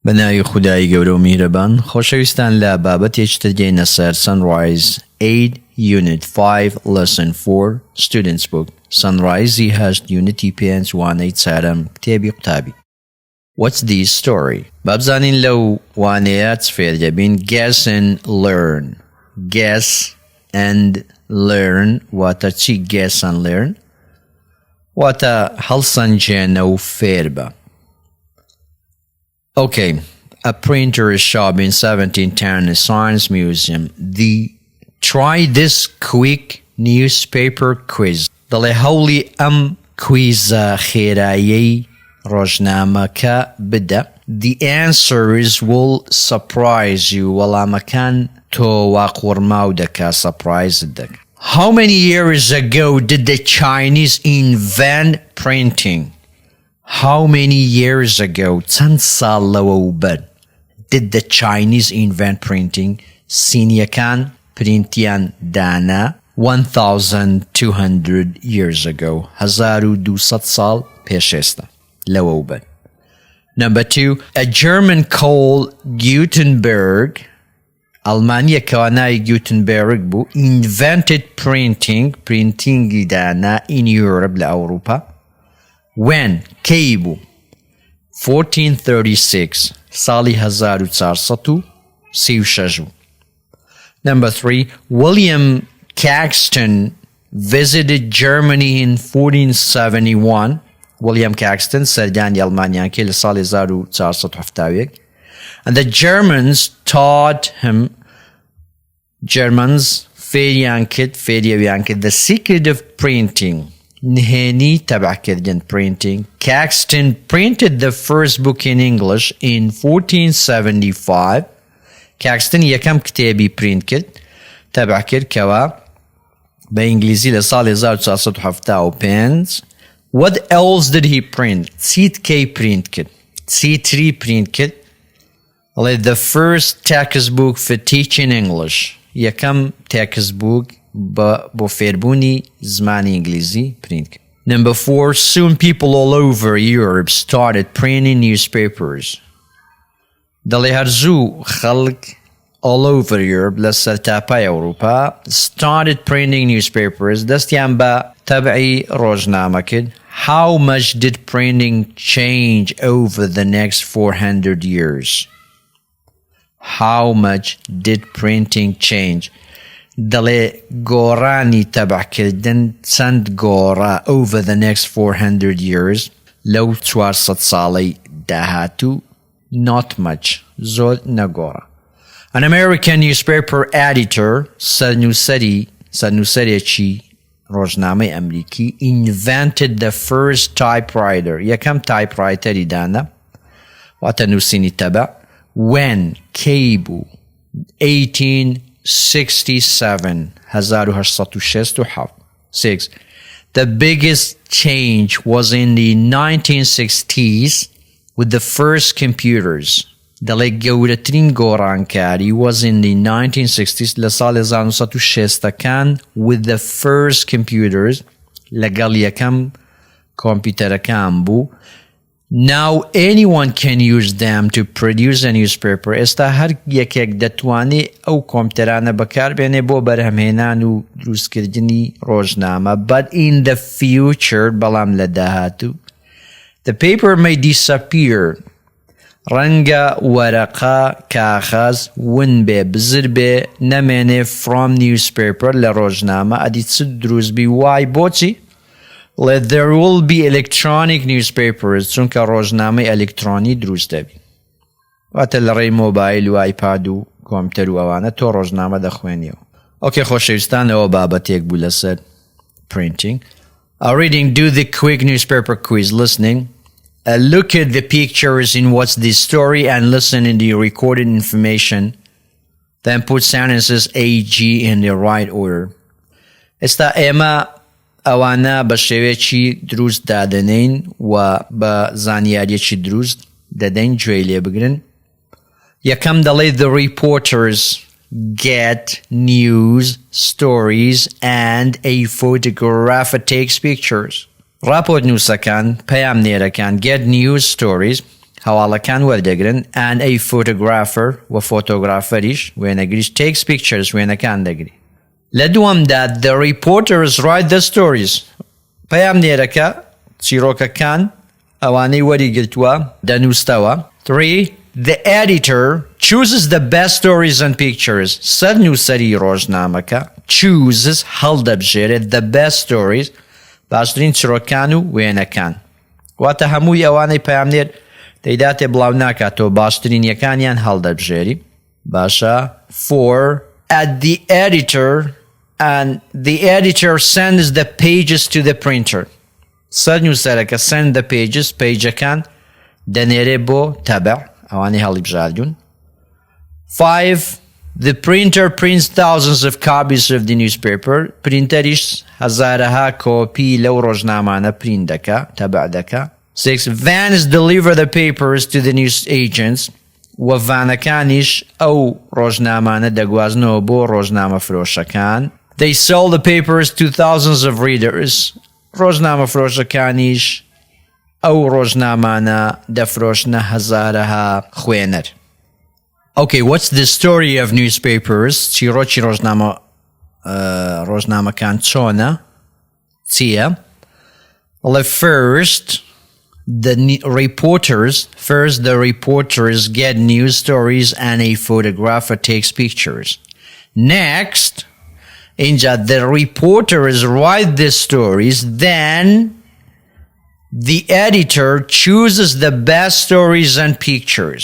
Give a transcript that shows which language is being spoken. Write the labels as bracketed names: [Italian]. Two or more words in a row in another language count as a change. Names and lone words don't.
[Central Kurdish] بەناوی خودای گەورە و میهرەبان خۆشەویستان لە بابەتێکتر دێنە سەر Sunrise 8 [English] Unit 5 Lesson 4 Students Book [Central Kurdish] Sunrise هەشت Unity 5 وانەی چارەم کتێبی قوتابی. [English] What's the story؟ [Central Kurdish] بابزانین لەو وانەیە چ فێر دەبین. [English] Guess and learn. Guess and learn [Central Kurdish] واتە چی [English] guess and learn؟ [Central Kurdish] واتە هەڵسەنجێنە و فێر بە. [English] Okay, a printer's shop in 1710 a science museum. Try this quick newspaper quiz. [Central Kurdish] دەڵێ هەوڵی ئەم کویزە خێرایی ڕۆژنامەکە بدە. [English] The answers will surprise you. [Central Kurdish] وەڵامەکان تۆ واقورماو دەکا surprise دەکا. [English] How many years ago did the Chinese invent printing? How many years ago [Central Kurdish] چەند ساڵ لەوەوبەر [English] did the Chinese invent printing? [Central Kurdish] سینیەکان پرینتیان دانا 1200 [English] years ago. [Central Kurdish] 1200 ساڵ پێشێستا لەوەوبەر. [English] Number 2, a German called Gutenberg, [Central Kurdish] ئەڵمانیە کەوانای Gutenberg بوو, [English] invented printing دانا in Europe [Central Kurdish] لە ئەوروپا. When? کی بوو 1436 ساڵی 1436 بوو. [English] Number 3, William Caxton visited Germany in 1471. [Central Kurdish] William Caxton سەردانی ئەڵمانیان کرد لە ساڵی 1471. [English] And the Germans taught him [Central Kurdish] فێریان کرد [English] the secret of printing. [Central Kurdish] نهێنی تەبعکردن printing. [English] Caxton printed the first book in English in 1475. [Central Kurdish] Caxton یەکەم کتێبی print کرد تەبع کرد کەوا بە ئینگلیزی لە ساڵی 1475. [English] What else did he print? [Central Kurdish] چیت کەی print کرد؟ چیتری print کرد؟ [English] The first textbook for teaching English. [Central Kurdish] یەکەم textbook بۆ فێربوونی زمانی ئینگلیزی print کرد. [English] Number 4, soon people all over Europe started printing newspapers. [Central Kurdish] دەڵێ هەرزوو خەڵک [English] all over Europe [Central Kurdish] لە سەرتاپای ئەوروپا [English] started printing newspapers. [Central Kurdish] دەستیان بە تەبعی ڕۆژنامە کرد. [English] How much did printing change over the next 400 years? How much did printing change? [Central Kurdish] دەڵێ گۆڕانی تەبعکردن چەند گۆڕا [English] over the next 400 years [Central Kurdish] لەو 400 ساڵەی داهاتوو. [English] Not much. [Central Kurdish] زۆر نەگۆڕا. [English] An American newspaper editor [Central Kurdish] سەرنووسەرێکی ڕۆژنامەی ئەمریکی [English] invented the first typewriter. [Central Kurdish] یەکەم تایپڕایتەری دانا واتە نووسینی تەبع. When? کی بوو 1867 1867. 6. [English] The biggest change was in the 1960s with the first computers. [Central Kurdish] دەڵێ گەورەترین گۆڕانکاری [English] was in the 1960s [Central Kurdish] لە ساڵی 1960ەکان [English] with the first computers [Central Kurdish] لەگەڵ یەکەم کۆمپیوتەرەکان بوو. [English] Now anyone can use them to produce a newspaper. [Central Kurdish] ئێستا هەر یەکێک دەتوانێت ئەو کۆمپیوتەرانە بەکاربێنێ بۆ بەرهەمهێنان و دروستکردنی ڕۆژنامە. [English] But in the future [Central Kurdish] بەڵام لە داهاتوو [English] the paper may disappear. [Central Kurdish] ڕەنگە وەرەقە کاغەز ون بێ بزر بێ نەمێنێ [English] from newspaper [Central Kurdish] لە ڕۆژنامە. ئەدی چ دروست بی وای بۆچی؟ [English] There will be electronic newspapers [Central Kurdish] چونکە ڕۆژنامەی ئەلکترۆنی دروست دەبی. واتە لە ڕێی مۆبایل و ئایپاد و کۆمپیوتەر و ئەوانە تۆ ڕۆژنامە دەخوێنیەوە. ئۆکێ خۆشەویستان ئەوە بابەتێک بوو لەسەر printing. [English] Reading, do the quick newspaper quiz. Listening, look at the pictures in what's the story and listen in the recorded information. Then put sentences A, G in the right order. [Central Kurdish] ئێستا ئێمە ئەوانە بە شێوەیەکی دروست دادەنین و بە زانیاریەکی دروست دەدەین گوێی لێ بگرن. یەکەم دەڵێ [English] the reporters get news stories and a photographer takes pictures. [Central Kurdish] راپۆرت نووسەکان پەیام نێرەکان [English] get news stories [Central Kurdish] هەواڵەکان وەردەگرن [English] and a photographer [Central Kurdish] و فۆتۆگرافەریش وێنەگریش [English] takes pictures [Central Kurdish] وێنەکان دەگری. لە دووەمدا [English] the reporters write the stories. [Central Kurdish] پەیامنێرەکە چیرۆکەکان ئەوانەی وەریگرتووە دەنووسەوە. 3. [English] The editor chooses the best stories and pictures. [Central Kurdish] سەرنووسەری ڕۆژنامەکە chooses هەڵدەبژێرێت [English] the best stories [Central Kurdish] باشترین چیرۆکان و وێنەکان. واتە هەمووی ئەوانەی پەیامنێر دەیداتێ بڵاو ناکاتەوە باشترینیەکانیان هەڵدەبژێری. باشە. 4. [English] At the editor and the editor sends the pages to the printer. [Central Kurdish] سەرنووسەرەکە [English] send the pages [Central Kurdish] پیجەکان دەنێرێ بۆ تەبع ئەوانەی هەڵی بژاردوون. 5. [English] The printer prints thousands of copies of the newspaper. [Central Kurdish] پرینتەریش هەزارەها کۆپی لەو ڕۆژنامانە پرینت دەکا تەبع دەکا. 6. [English] Vans deliver the papers to the news agents. [Central Kurdish] و ڤانەکانیش ئەو ڕۆژنامانە دەگوازنەوە بۆ ڕۆژنامە فرۆشەکان. [English] They sell the papers to thousands of readers. [Central Kurdish] ڕۆژنامە فرۆشەکانیش ئەو ڕۆژنامانە دەفرۆشنە هەزارەها خوێنەر. [English] Okay, what's the story of newspapers? [Central Kurdish] چیرۆکی ڕۆژنامەکان چۆنە؟ چییە؟ [English] Well, first, the reporters get news stories and a photographer takes pictures. Next, the reporters write the stories, then the editor chooses the best stories and pictures.